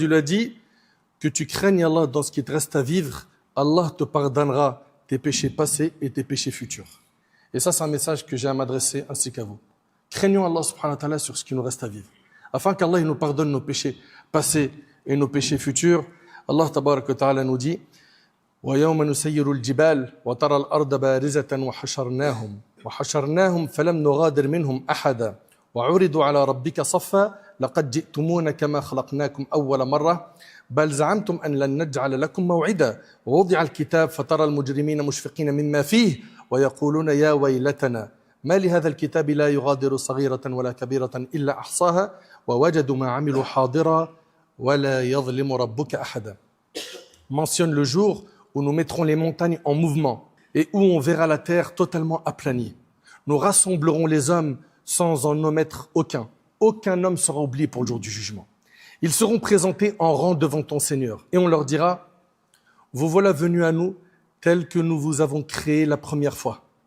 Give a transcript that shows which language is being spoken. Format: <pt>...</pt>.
<fr>Il lui a dit, que tu craignes Allah dans ce qui te reste à vivre, Allah te pardonnera tes péchés passés et tes péchés futurs. Et ça, c'est un message que j'ai à m'adresser ainsi qu'à vous. Craignons Allah subhanahu wa ta'ala sur ce qui nous reste à vivre. Afin qu'Allah nous pardonne nos péchés passés et nos péchés futurs. Allah tabaraka wa ta'ala nous dit,</fr> <ar>وَيَوْمَ نُسَيِّرُ الْجِبَالِ وَتَرَى الْأَرْضَ بَارِزَةً وَحَشَرْنَاهُمْ فَلَمْ نُغَادِرْ مِنْهُمْ أَحَدًا وَعُرِضُوا عَلَى رَبِّكَ صَفًّا لَقَدْ جِئْتُمُونَ كَمَا خَلَقْنَاكُمْ أَوَّلَ مَرَّةٍ بَلْ زَعَمْتُمْ أَنْ لَنْ نَجْعَلَ لَكُمْ مَوْعِدًا وَوُضِعَ الْكِتَابُ فَتَرَى الْمُجْرِمِينَ مُشْفِقِينَ مِمَّا فِيهِ وَيَقُولُونَ يَا وَيْلَتَنَا ما لهذا الكتاب لا يغادر صغيرة ولا كبيرة إلا أحصاها ووجدوا ما عملوا حاضرا ولا يظلم ربك أحدا.</ar> <fr>Mentionne le jour où nous mettrons les montagnes en mouvement et où on verra la terre totalement aplanie. Nous rassemblerons les hommes sans en omettre aucun. Aucun homme sera oublié pour le jour du jugement. Ils seront présentés en rang devant ton Seigneur et on leur dira, vous voilà venus à nous tels que nous vous avons créés la première fois.</fr>